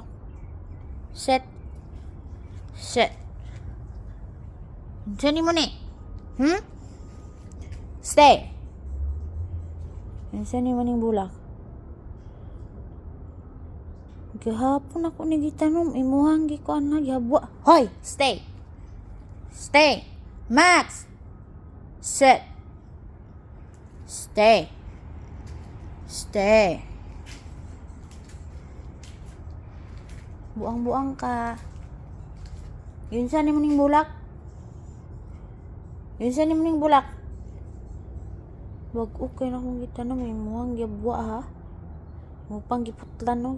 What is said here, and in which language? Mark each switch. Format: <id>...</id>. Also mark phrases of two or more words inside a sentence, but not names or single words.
<en>Set. Set.</en> <ceb>Yunsa ni mo ni? Stay. Yunsa ni mo ning bulak. Gihapon ako ni gitanom. Imuhang gikuan na gihabwa. Hoy!</ceb> <en>Stay! Stay! Max! Sit! Stay! Stay!</en> <ceb>Buang-buang ka. Yunsa ni mo ning bulak? Yunsa ni mo ning bulak? Wag okay na akong gitanom. Imuhang gihabwa ha. Mupang giputlan no.</ceb>